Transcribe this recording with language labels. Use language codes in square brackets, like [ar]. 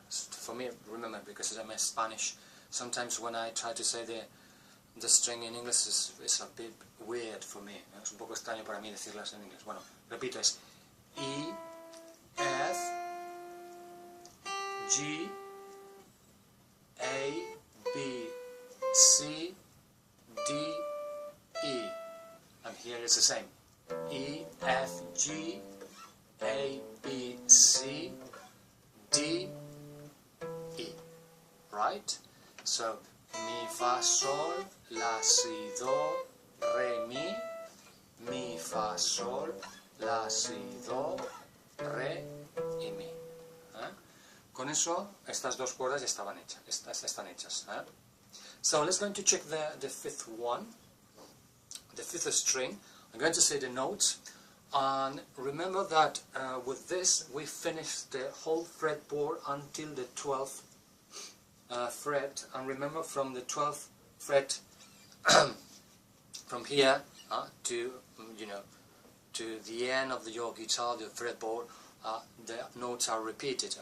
[en] For me, remember, because I'm a Spanish, sometimes when I try to say the string in English is a bit weird for me. [es] Es un poco extraño para mí decirlas en inglés. Bueno, repito, es [en] E, F, G, A, B, C, D, E. And here it's the same. E, F, G, A, B, C, D, E. Right? [es] So, Mi, Fa, Sol, La, Si, Do, Re, Mi. Mi, Fa, Sol, La, Si, Do, Re y Mi. Con eso, estas dos cuerdas ya están hechas. [en] So, let's going to check the fifth one. The fifth string. I'm going to say the notes, and remember that with this we finish the whole fretboard until the 12th fret, and remember from the 12th fret from here to the end of your guitar, the fretboard, the notes are repeated.